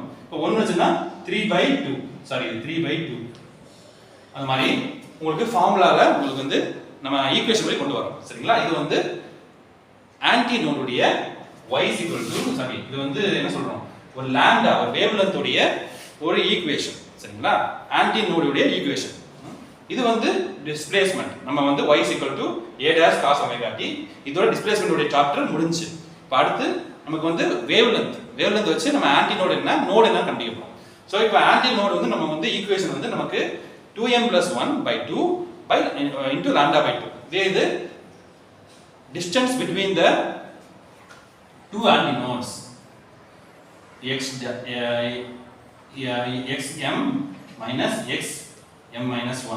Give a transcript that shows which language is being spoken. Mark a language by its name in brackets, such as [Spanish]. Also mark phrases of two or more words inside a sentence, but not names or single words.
[Tamil] இப்போ 1 வெச்சனா 3/2 சாரி 3/2 அந்த மாதிரி உங்களுக்கு ஃபார்முலால உங்களுக்கு வந்து நம்ம ஈக்குவேஷன் வரை கொண்டு வரோம். சரிங்களா? இது வந்து [English] anti node-udaiya [Tamil] y சாரி இது வந்து என்ன சொல்றோம்? ஒரு லாம்டா ஒரு வேவ்லெந்த் உடைய ஒரு ஈக்குவேஷன். சரிங்களா? [English] anti node-udaiya equation. [Tamil] இது வந்து டிஸ்பிளேஸ்மென்ட். நம்ம வந்து [English] y a dash cos omega t [Tamil] இதோட டிஸ்பிளேஸ்மென்ட் உடைய சாப்டர் முடிஞ்சு. இப்போ அடுத்து நமக்கு வந்து வேவ்லெந்த் வச்சு நம்ம [English] anti node [Tamil] என்ன நோட் என்ன கண்டுபிடிப்போம். சோ இப்போ [English] anti node [Tamil] வந்து நம்ம வந்து ஈக்குவேஷன் வந்து நமக்கு 2m + 1/2 [English] by into lambda by 2. இது distance between the two antinodes xm minus xm minus 1.